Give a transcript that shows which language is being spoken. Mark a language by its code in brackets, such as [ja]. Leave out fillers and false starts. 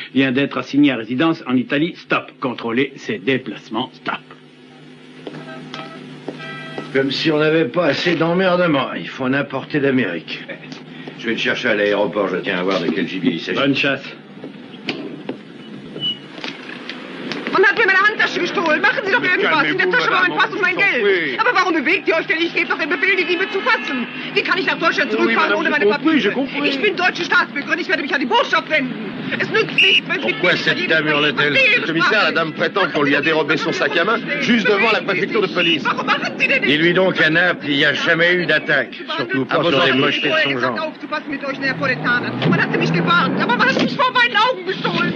[fr] Vient d'être assigné à résidence en Italie. Stop. Contrôler ses déplacements. Stop. Comme si on n'avait pas assez d'emmerdement. Il faut en apporter d'Amérique. Je vais te chercher à l'aéroport. Je tiens à voir de quel gibier il s'agit. Bonne chasse. [de] Man hat mir meine Handtasche gestohlen. Machen Sie doch irgendwas. In der Tasche war mein Pass und mein Geld. Aber warum bewegt ihr euch denn? Ich gebe doch den Befehl, die Diebe zu fassen. Wie kann ich nach Deutschland zurückfahren ohne meine Papiere? Ich bin deutsche Staatsbürgerin. Ich werde mich an die Botschaft wenden. Es nützt nichts, wenn Sie... [fr] Pourquoi cette dame hurle-t-elle? Commissaire, la dame prétend qu'on lui a dérobé son sac à main juste devant la préfecture de police. Dis-lui donc à Naples, il n'y a jamais eu d'attaque. Surtout pas sur les mochetés de son genre. [de] Aufzupassen mit euch Neapolitanern. Man hatte mich gewarnt, aber man hat mich vor meinen Augen gestohlen.